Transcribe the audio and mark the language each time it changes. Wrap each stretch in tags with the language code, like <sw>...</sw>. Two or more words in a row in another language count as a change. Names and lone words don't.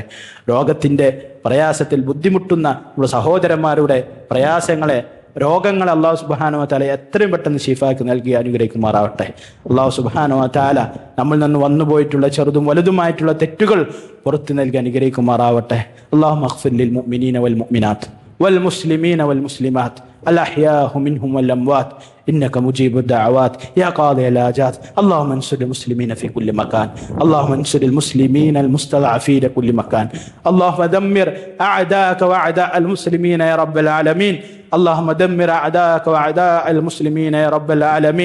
<ml>രോഗത്തിന്റെ പ്രയാസത്തിൽ ബുദ്ധിമുട്ടുന്ന നമ്മുടെ സഹോദരന്മാരുടെ പ്രയാസങ്ങളെ, രോഗങ്ങളെ</ml> <ar>الله سبحانه وتعالى</ar> <ml>എത്രയും പെട്ടെന്ന് ശിഫാക്കി നൽകി അനുഗ്രഹിക്കുമാറാവട്ടെ.</ml> <ar>الله سبحانه وتعالى</ar> <ml>നമ്മളിൽ നിന്ന് വന്നുപോയിട്ടുള്ള ചെറുതും വലുതുമായിട്ടുള്ള തെറ്റുകൾ പുറത്തു നൽകി അനുഗ്രഹിക്കുമാറാവട്ടെ.</ml> <ar>اللهم اغفر للمؤمنين والمؤمنات والمسلمين والمسلمات الأحياء منهم والأموات إنك مجيب الدعوات يا قاضي الحاجات. اللهم انصر المسلمين في كل مكان. اللهم انصر المسلمين المستضعفين في كل مكان. اللهم دمر أعداءك وأعداء المسلمين يا رب العالمين. اللهم دمر أعداءك وأعداء المسلمين يا رب العالمين.</ar>